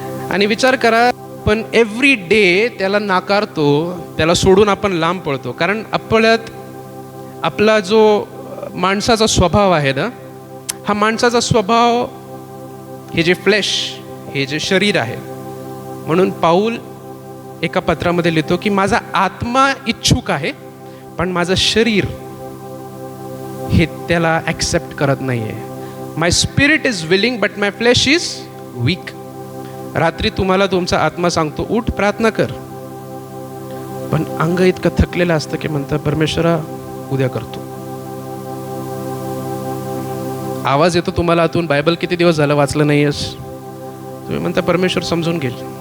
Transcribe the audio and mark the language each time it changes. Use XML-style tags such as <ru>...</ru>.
<mr>आणि विचार करा, पण</mr> <en>every day</en> <mr>त्याला नाकारतो, त्याला सोडून आपण लांब पळतो, कारण आपला जो माणसाचा स्वभाव आहे ना, हा माणसाचा स्वभाव, हे जे फ्लेश, हे जे शरीर आहे. म्हणून पाऊल एका पत्रामध्ये लिहितो की माझा आत्मा इच्छुक आहे पण माझं शरीर हे त्याला ॲक्सेप्ट करत नाही आहे.</mr> <en>My spirit is willing but my flesh is weak.</en> <mr>रात्री तुम्हाला तुमचा आत्मा सांगतो उठ प्रार्थना कर, पण अंग इतकं थकलेलं असतं की म्हणतं परमेश्वरा उद्या करतो. आवाज येतो तुम्हाला आतून, बायबल किती दिवस झालं वाचलं नाहीयेस. तुम्ही म्हणता परमेश्वर समजून घेईल.</mr>